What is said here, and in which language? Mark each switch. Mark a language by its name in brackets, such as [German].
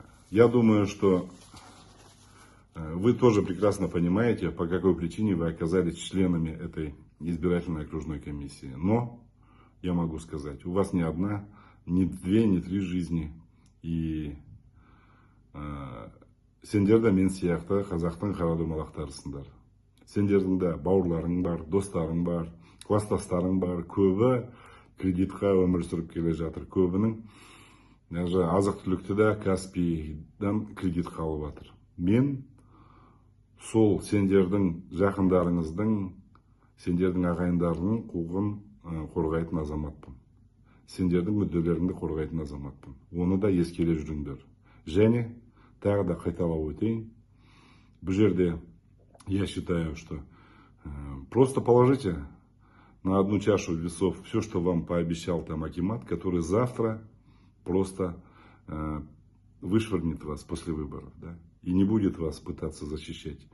[Russian] Я думаю, что вы тоже прекрасно понимаете, по какой причине вы оказались членами этой избирательной окружной комиссии. Но, я могу сказать, у вас не одна, не 2, не 3 жизни. [Kazakh] И сендерді мен сияқты қазақтың қарадомалақтарысыңдар. Сендердің де бауырларың бар, достарың бар, класстастарың бар. Көбі кредитқа өмір сүріп келе жатыр. Көбінің азық-түлікті де Каспийдан кредитқа алып жатыр. Мен сол сендердің жақындарыңыздың, сендердің ағайындарының құқығын қорғайтын азаматпын. Сендердің мүдделеріңді қорғайтын азаматпын. Оны да ескере жүріңдер. Және тағы да қайталап өтейін, Бұл жерде [Russian] я считаю, что просто положите на одну чашу весов все, что вам пообещал там акимат, который завтра просто вышвырнет вас после выборов, да, и не будет вас пытаться защищать.